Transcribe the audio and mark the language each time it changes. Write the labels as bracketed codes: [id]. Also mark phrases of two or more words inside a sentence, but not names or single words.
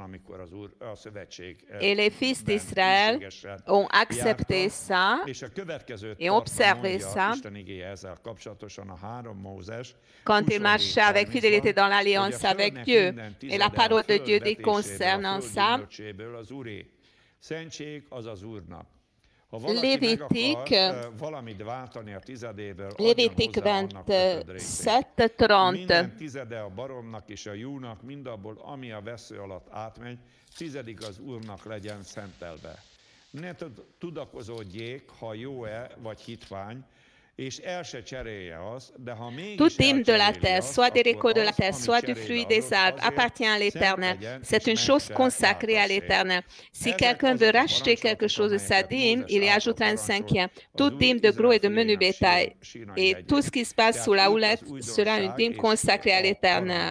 [fr] Et les fils d'Israël ont accepté ça et ont observé ça quand ils marchaient avec fidélité dans l'alliance avec Dieu. Et la parole de Dieu dit concernant ça, Lévitique 27, 30. [hu] Minden tizede a baromnak és a júnak, mindabból, ami a vesző alatt átmegy, tizedik az Úrnak legyen szentelve. Ne tudakozódjék, ha jó-e vagy hitvány, [fr] Toute dîme de la terre, soit des récoltes de la terre, soit du fruit des arbres, appartient à l'Éternel. C'est une chose consacrée à l'Éternel. Si quelqu'un veut racheter quelque chose de sa dîme, il y ajoutera un cinquième. Toute dîme de gros et de menu bétail. Et tout ce qui se passe sous la houlette sera une dîme consacrée à l'Éternel.